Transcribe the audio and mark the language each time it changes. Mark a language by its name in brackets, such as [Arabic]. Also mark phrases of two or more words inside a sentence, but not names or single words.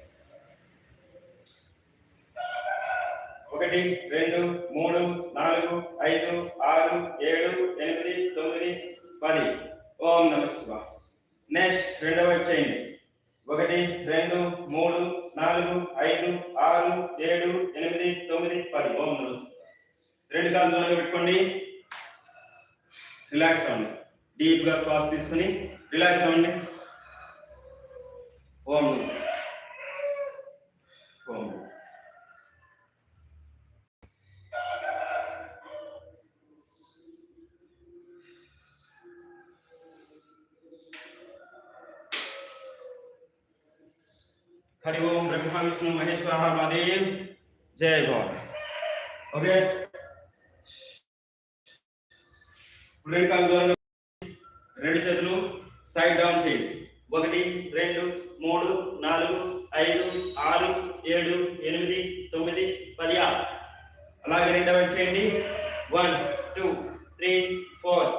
[Telugu] 1 2 3 4 5 6 7 8 9 10 [Sanskrit] ఓం నమః శివాయ [Telugu] నెక్స్ట్ రెండవ వైపు చేయండి 1 2 3 4 5 6 7 8 9 10 [Sanskrit] ఓం నమః [Telugu] రెండు కాళ్ళు దూరంగా పెట్టుకోండి రిలాక్స్ అవ్వండి డీప్ గా శ్వాస తీసుకుని రిలాక్స్ అవ్వండి [Sanskrit] ఓం నమః ఓం నమః हरि ओम ब्रह्मा विष्णु महेश्वर महादेव जय गौर ओके [Telugu] రెండు కాళ్ళు దూరంగా రెండు చేతులు [English] side down [Telugu] చేయండి 1 2 3 4 5 6 7 8 9 10 అలాగే రెండవ వైపు చేయండి 1 2 3 4